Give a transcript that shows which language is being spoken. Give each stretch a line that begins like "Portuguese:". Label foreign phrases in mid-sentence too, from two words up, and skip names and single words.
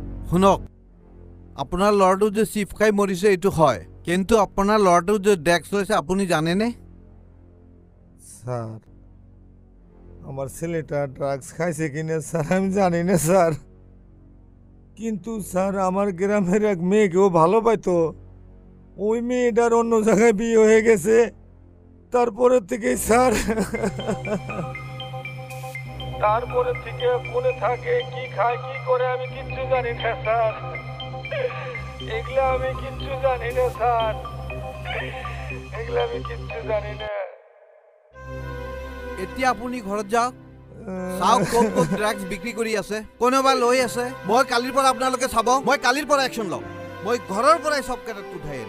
Assamese: শুনক, আপোনাৰ ল'ৰাটো যে চিপ খাই মৰিছে এইটো হয়, কিন্তু আপোনাৰ ল'ৰাটো যে ড্ৰাগছ লৈছে আপুনি জানেনে?
Bangla: স্যার আমার ছেলেটা ড্রাগস খাইছে কিনা স্যার আমি জানি না স্যার, কিন্তু স্যার আমার গ্রামের এক মেয়েকেও ভালো পাইতো, ওই মেয়েটার অন্য জায়গায় বিয়ে হয়ে গেছে। তারপরে থেকে স্যার তারপরে থেকে কোনে থাকে, কি খায়, কি করে আমি কিচ্ছু জানি না স্যার, এগুলা আমি কিচ্ছু জানি না স্যার, এগুলা আমি কিচ্ছু জানি না।
Assamese: এতিয়া আপুনি ঘৰত যাওক, চাওক ক'ত ক'ত ড্ৰাগছ বিক্ৰী কৰি আছে, কোনোবা লৈ আছে। মই কালিৰ পৰা আপোনালোকে চাব, মই কালিৰ পৰা একশ্যন ল'ম। মই ঘৰৰ পৰাই চব কেইটাত উঠাই আনিম।